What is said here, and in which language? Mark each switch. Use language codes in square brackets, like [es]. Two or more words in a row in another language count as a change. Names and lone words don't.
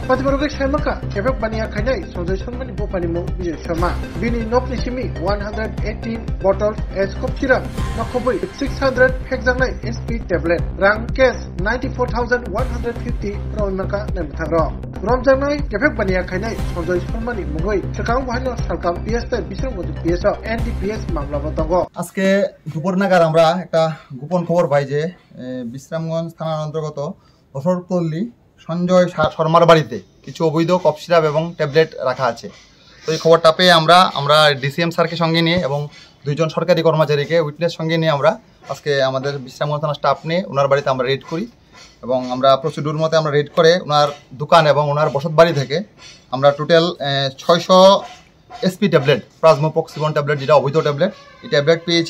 [trp] Fati murugai chemaka Kefek bania khainai Sanjay Sharma ni bopani mu Bijay Sharma. Bini nokni simi 118 bottles S-Cop syrup no khubui 600 hekjangnai SP tablet. Rang cash 94,150 Maka nem tharo Romjanai Kefek bania khainai Sanjay Sharma ni mugoi Sakang bahino sarkam PS তে Bisramganj PS NDPS মামলা বতঙ্গ [bn] আজকে দুপুর নাগাদ আমরা একটা গোপন খবর পাই যে বিশ্রামগঞ্জ থানার অন্তর্গত অসরপল্লী সঞ্জয় শর্মার বাড়িতে কিছু অবৈধ কফ সিরাপ এবং ট্যাবলেট রাখা আছে। তো এই খবরটা পেয়ে আমরা ডিসিএম স্যারকে সঙ্গে নিয়ে এবং দুইজন সরকারি কর্মচারীকে উইটনেস সঙ্গে নিয়ে আমরা আজকে আমাদের বিশ্রামগঞ্জ থানার স্টাফ নিয়ে ওনার বাড়িতে আমরা রেড করি এবং আমরা প্রসিডিউর মতে আমরা রেড করে ওনার দোকান এবং ওনার বসত বাড়ি থেকে আমরা টোটাল 600 এসপি ট্যাবলেট প্লাজমোপক্সিবন ট্যাবলেট যেটা অবৈধ ট্যাবলেট এই ট্যাবলেট পেয়েছি।